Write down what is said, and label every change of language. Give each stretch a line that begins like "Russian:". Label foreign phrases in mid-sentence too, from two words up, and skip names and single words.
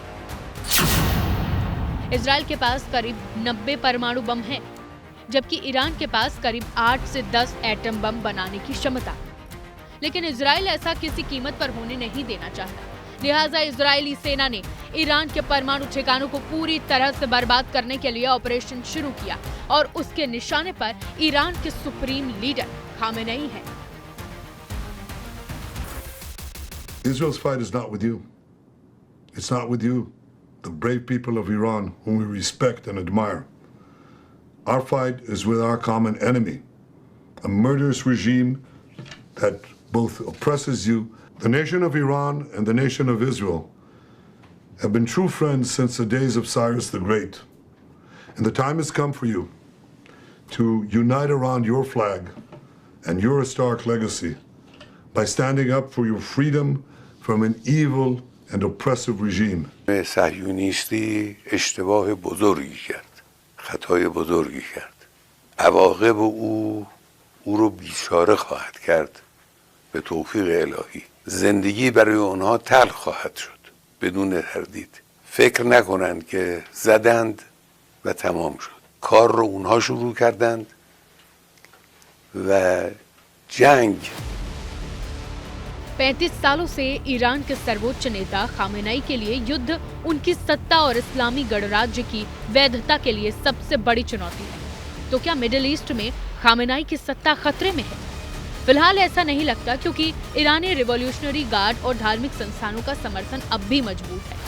Hindi: इजराइल के पास करीब 90 परमाणु बम हैं, जबकि ईरान के पास करीब 8 से 10
English: atom bomb
Hindi: बनाने की क्षमता। लेकिन इजराइल ऐसा किसी कीमत पर होने नहीं देना चाहता। लिहाजा इजरायली सेना ने ईरान के परमाणु ठिकानों को पूरी तरह से बर्बाद करने के लिए ऑपरेशन शुरू किया और उसके निशाने पर ईरान के
English: supreme leader
Hindi: खामेनेई हैं।
English: Israel's fight is not with you. It's not with you, the brave people of Iran whom we respect and admire. Our fight is with our common enemy, a murderous regime that both oppresses you. The nation of Iran and the nation of Israel have been true friends since the days of Cyrus the Great. And the time has come for you to unite around your flag and your historic legacy by standing up for your freedom from an evil and oppressive regime.
Persian: صهیونیستی اشتباه بزرگی کرد. خطای بزرگی کرد. عواقب او رو بیچاره خواهد کرد به توفیق الهی. زندگی برای اونها تلخ خواهد شد بدون تردید. فکر نکنند که زدند و تمام شد. کار رو اونها شروع کردند و جنگ
Hindi: 35 सालों से ईरान के सर्वोच्च नेता खामेनेई के लिए युद्ध उनकी सत्ता और इस्लामी गणराज्य की वैधता के लिए सबसे बड़ी चुनौती है। तो क्या मिडिल ईस्ट में खामेनेई की सत्ता खतरे में है? फिलहाल ऐसा नहीं लगता, क्योंकि ईरानी रिवॉल्यूशनरी गार्ड और धार्मिक संस्थानों का समर्थन अब भी मजबूत है।